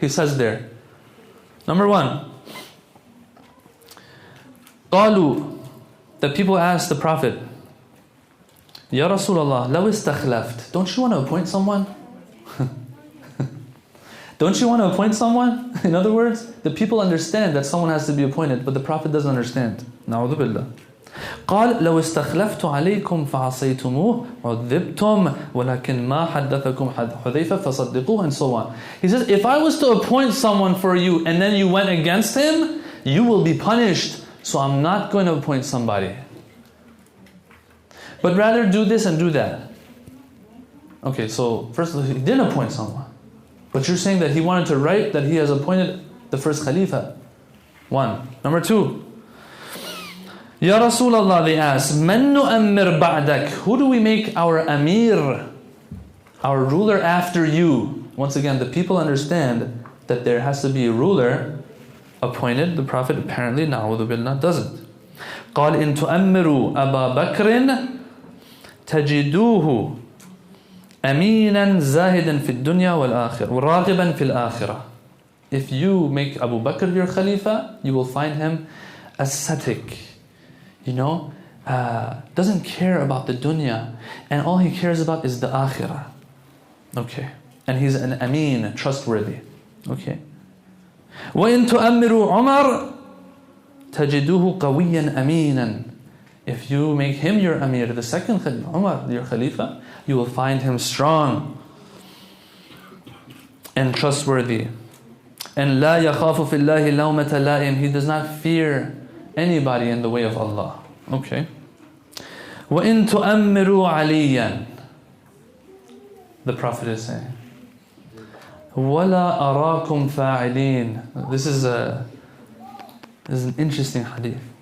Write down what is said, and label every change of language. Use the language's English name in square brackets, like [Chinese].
[English] He says there, number 1, قالوا, the people asked the Prophet, Ya Rasulullah, [Arabic] law istakhlafت, [English] don't you want to appoint someone? Don't you want to appoint someone? In other words, the people understand that someone has to be appointed, but the Prophet doesn't understand. [Arabic] Na'udhu billah. قال لو استخلفت عليكم فعصيتموه عذبتم ولكن ما حدثكم حذيفة فصدقوه, [English] and so on. He says, if I was to appoint someone for you and then you went against him, you will be punished. So I'm not going to appoint somebody, but rather do this and do that. Okay, so first of all, he didn't appoint someone, but you're saying that he wanted to write that he has appointed the first Khalifa. 1. Number 2, Ya Rasulullah, they asked, [Arabic] Man nu'ammir ba'dak, [English] who do we make our Amir, our ruler after you? Once again, the people understand that there has to be a ruler appointed. The Prophet apparently, na'udhu billah, doesn't. [Arabic] قال إن تؤمروا أبا بكر تجدوه أمينا زاهدا في الدنيا والآخرة وراغبا في الآخرة. [English] If you make Abu Bakr your Khalifa, you will find him ascetic, doesn't care about the dunya, and all he cares about is the akhirah. Okay, and he's an ameen, trustworthy. Okay. [Arabic] وَإِن تُؤَمِّرُوا عُمَرْ تَجِدُوهُ قَوِيًّا أَمِينًا. [English] If you make him your Amir, the second Khalifa, Umar, your Khalifa, you will find him strong and trustworthy. And [Arabic] لَا يَخَافُ فِي اللَّهِ لَوْمَةَ لَائِمٍ. [English] He does not fear anybody in the way of Allah. Okay. [Arabic] وَإِن تُؤَمِّرُوا عَلِيًّا. [English] The Prophet is saying, [Arabic] وَلَا أَرَاكُمْ فَاعِلِينَ. [English] This is an interesting hadith.